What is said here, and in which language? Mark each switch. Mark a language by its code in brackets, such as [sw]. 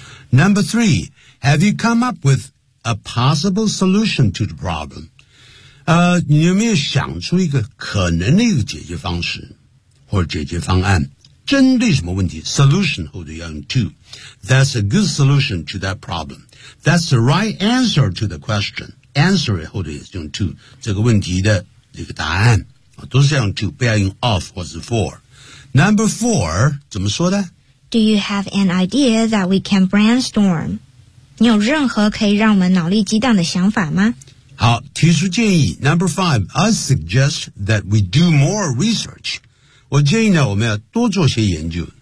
[en] Number three, have you come up with a possible solution to the problem？ [zh] 你有没有想出一个可能的一个解决方式或者解决方案？针对什么问题 ？Solution 后头要用 to。 [en] That's a good solution to that problem. That's the right answer to the question. [zh] Answer 后头也是用 to 这个问题的这个答案都是用 to， 不要用 of 或是 for。 [en] Number four [zh] 怎么说的 [en] ？Do you have an idea that we can brainstorm？ [zh] 你有任何可以让我们脑力激荡的想法吗？好，提出建议。Number five， [en] I suggest that we do more research。 [zh] 我建议呢，我们要多做些研究。